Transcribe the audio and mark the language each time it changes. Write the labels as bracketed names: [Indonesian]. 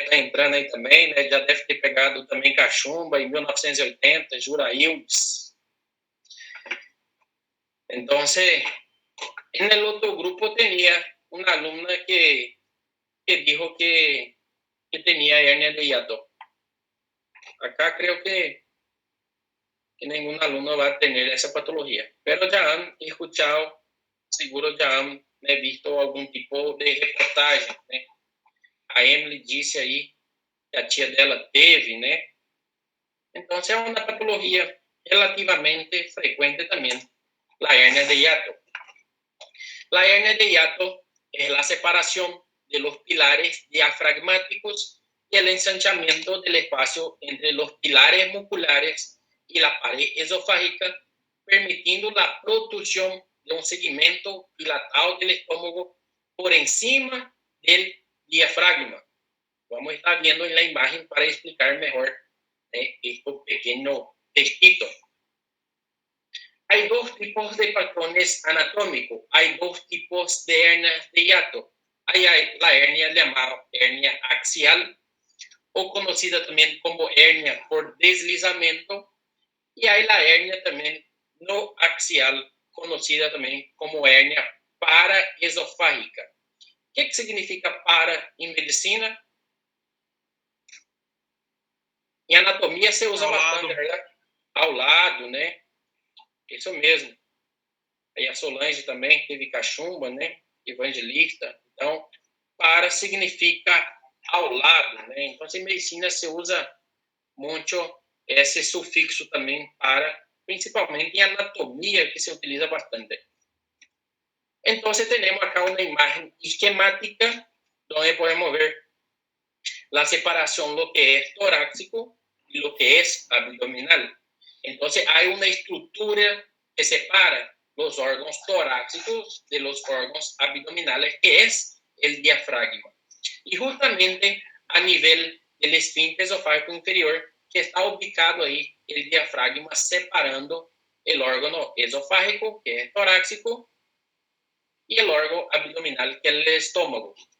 [Portuguese] Tá entrando aí também, né? Já deve ter pegado também cachumba em 1980, Juraildes. [Spanish] Entonces, en el otro grupo tenía una alumna que dijo que tenía hernia de hiato. Acá creo que ningún alumno va a tener esa patología, pero ya han escuchado, seguro ya han visto algún tipo de reportaje, né? [Portuguese] A Emily disse aí que a tia dela teve, né? Então, é uma patologia relativamente frecuente também, [Spanish] la hernia de hiato. La hernia de hiato es la separación de los pilares diafragmáticos y el ensanchamiento del espacio entre los pilares musculares y la pared esofágica, permitiendo la protrusión de un segmento dilatado del estómago por encima del diafragma. Vamos a estar viendo en la imagen para explicar mejor este pequeño textito. Hay dos tipos de patrones anatómicos. Hay dos tipos de hernias de hiato. Hay la hernia llamada hernia axial, o conocida también como hernia por deslizamiento, y hay la hernia también no axial, conocida también como hernia paraesofágica. ¿Qué significa para en medicina? [Portuguese] Em anatomia se usa bastante, ¿verdad? Ao lado, né? Isso mesmo. Aí a Solange também teve cachumba, né? Evangelista. Então, para significa ao lado, né? Então, em medicina se usa muito esse sufixo também para, principalmente em anatomia, que se utiliza bastante. Então, temos acá uma imagem esquemática, onde podemos ver [Spanish] la separación, lo que es torácico y lo que es abdominal. Entonces, hay una estructura que separa los órganos torácicos de los órganos abdominales, que es el diafragma. Y justamente a nivel del esfínter esofágico inferior, que está ubicado ahí el diafragma separando el órgano esofágico, que es torácico, y el órgano abdominal, que es el estómago.